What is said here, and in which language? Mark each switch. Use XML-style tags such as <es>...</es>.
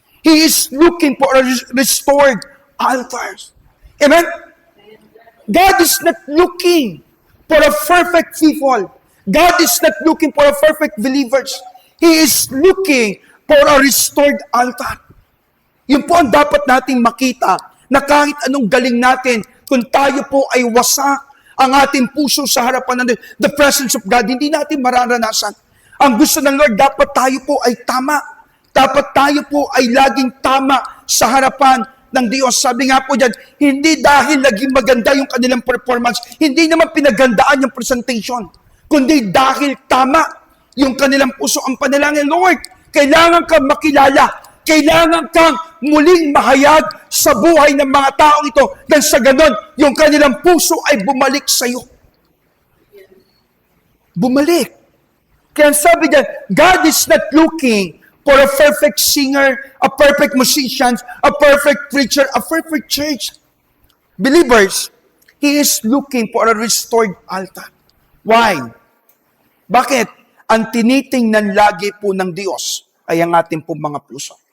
<en>He is looking for a restored altars. Amen? God is not looking for a perfect people. God is not looking for a perfect believers. He is looking for a restored altar.</en> <tl>Yun po ang dapat nating makita na kahit anong galing natin, kung tayo po ay wasak, ang ating puso sa harapan ng</tl> <en>the presence of God,</en> <tl>hindi natin mararanasan. Ang gusto ng Lord, dapat tayo po ay tama. Dapat tayo po ay laging tama sa harapan ng Diyos. Sabi nga po dyan, hindi dahil naging maganda yung kanilang performance, hindi naman pinagandaan yung presentation, kundi dahil tama yung kanilang puso. Ang panalangin, Lord, kailangan kang makilala, kailangan kang muling mahayag sa buhay ng mga taong ito, dahil sa ganon, yung kanilang puso ay bumalik sa iyo. Bumalik. Kaya sabi niya,</tl> <en>God is not looking for a perfect singer, a perfect musician, a perfect preacher, a perfect church. Believers, He is looking for a restored altar. Why?</en> <tl>Bakit? Ang tinitingnan lagi po ng Diyos ay ang ating pong mga puso.</tl>